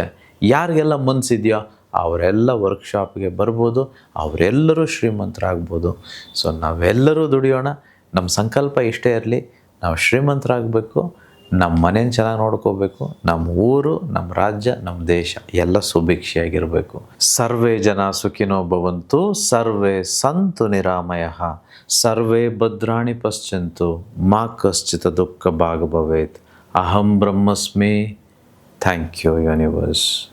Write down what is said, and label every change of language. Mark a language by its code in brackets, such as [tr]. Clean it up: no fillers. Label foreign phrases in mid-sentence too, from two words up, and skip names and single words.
[kn] ಯಾರಿಗೆಲ್ಲ ಮನಸ್ಸಿದೆಯೋ ಅವರೆಲ್ಲ ವರ್ಕ್ಶಾಪ್ಗೆ ಬರ್ಬೋದು, ಅವರೆಲ್ಲರೂ ಶ್ರೀಮಂತರಾಗ್ಬೋದು. ಸೊ ನಾವೆಲ್ಲರೂ ದುಡಿಯೋಣ. ನಮ್ಮ ಸಂಕಲ್ಪ ಇಷ್ಟೇ ಇರಲಿ, ನಾವು ಶ್ರೀಮಂತರಾಗಬೇಕು, ನಮ್ಮ ಮನೇನ ಚೆನ್ನಾಗಿ ನೋಡ್ಕೋಬೇಕು, ನಮ್ಮ ಊರು, ನಮ್ಮ ರಾಜ್ಯ, ನಮ್ಮ ದೇಶ ಎಲ್ಲ ಸುಭಿಕ್ಷೆಯಾಗಿರಬೇಕು. [sa] ಸರ್ವೇ ಜನ ಸುಖಿನೋ ಭವಂತು, ಸರ್ವೇ ಸಂತು ನಿರಾಮಯಃ, ಸರ್ವೇ ಭದ್ರಾಣಿ ಪಶ್ಯಂತು, ಮಾ ಕಶ್ಚಿತ್ ದುಃಖ ಭಾಗ್ ಭವೇತ್. ಅಹಂ ಬ್ರಹ್ಮಸ್ಮಿ. [en] Thank you universe.